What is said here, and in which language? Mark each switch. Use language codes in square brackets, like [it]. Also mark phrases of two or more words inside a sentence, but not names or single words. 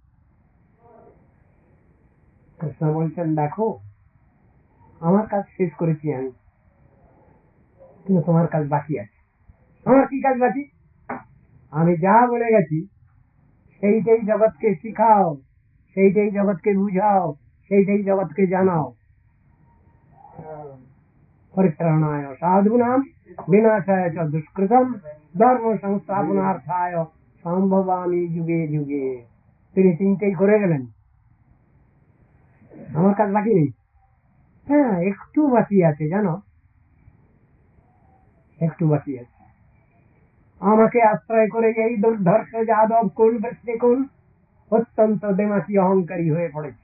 [bn] কৃষ্ণ বলছেন দেখো, আমার কাজ শেষ করেছি আমি, কিন্তু তোমার কাজ বাকি আছে। আমার কি কাজ বাকি? আমি যা বলে গেছি সেইটাই জগৎকে শিখাও, সেইটাই জগৎকে বুঝাও, সেইটাই জগৎকে জানাও। [sa] পরিত্রাণায় সাধুনাম বিনাশায় চ দুষ্কৃতম ধর্ম সংস্থাপনার্থায় সম্ভবামি যুগে যুগে। [bn] তিনি তিনটেই করে গেলেন, আমার কাজ বাকি নেই। হ্যাঁ, একটু বাকি আছে, জানো, একটু বাকি আছে। আমাকে আশ্রয় করে এই দুর্ধর্ষ যাদব কুল বৃষ্টিকুল অত্যন্ত দেমাকি অহংকারী হয়ে পড়েছে।